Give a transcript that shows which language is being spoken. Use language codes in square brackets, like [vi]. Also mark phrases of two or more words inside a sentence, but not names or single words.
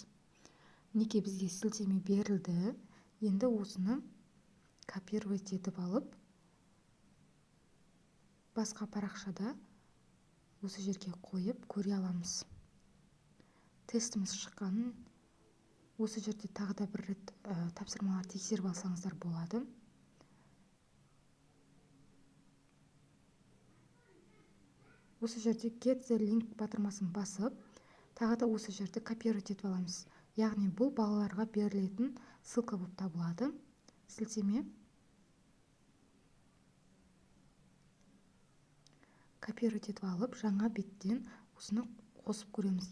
[kk] Мінекей бізге сілтеме берілді. Енді осыны копировать етіп алып, басқа парақшада осы жерге қойып көре аламыз. Тестіміз шыққанын осы жерде тағы да бір рет тапсырмалар тексеріп алсаңыздар болады. Осы жерде [en] get the link [kk] батырмасын басып, тағы да осы жерде копировать етіп аламыз. Яғни бұл балаларға берілетін ссылка болып табылады. Сілтеме. Копировать етіп алып, жаңа беттен осыны қосып көреміз.